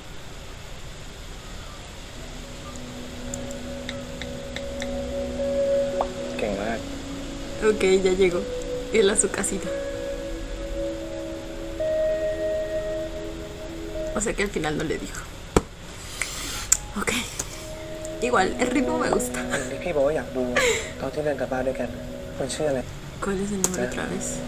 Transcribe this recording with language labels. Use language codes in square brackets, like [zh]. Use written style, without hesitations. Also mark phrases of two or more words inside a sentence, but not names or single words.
[es] Ok, ya llegó. Él a su casita. O sea que al final no le dijo. Ok. Igual, el ritmo me gusta. [th] พี่บอกว่าอยากดูตอนที่เดินกลับบ้านด้วยกันคนชื่ออะไร [es] ¿Cuál es el número otra vez?